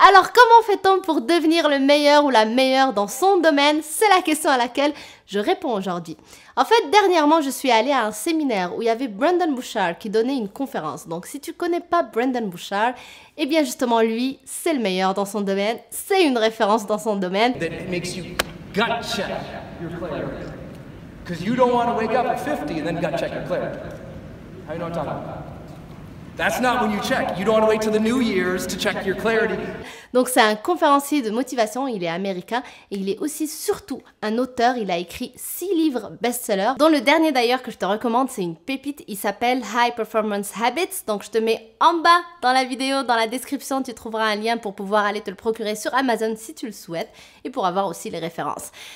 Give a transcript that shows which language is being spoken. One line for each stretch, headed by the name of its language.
French: Alors comment fait-on pour devenir le meilleur ou la meilleure dans son domaine? C'est la question à laquelle je réponds aujourd'hui. En fait, dernièrement, je suis allée à un séminaire où il y avait Brendon Burchard qui donnait une conférence. Donc si tu connais pas Brendon Burchard, eh bien justement lui, c'est le meilleur dans son domaine, c'est une référence dans son domaine.
English: That makes you gut check your clarity. Because you don't want to wake up at 50 and then gut check your clarity. How you know what I'm talking about? That's not when you check. You don't want to wait till the New Year's to check your clarity.
French: Donc c'est un conférencier de motivation, il est américain et il est aussi surtout un auteur. Il a écrit 6 livres best-sellers, dont le dernier d'ailleurs que je te recommande, c'est une pépite, il s'appelle High Performance Habits. Donc je te mets en bas dans la vidéo, dans la description, tu trouveras un lien pour pouvoir aller te le procurer sur Amazon si tu le souhaites et pour avoir aussi les références.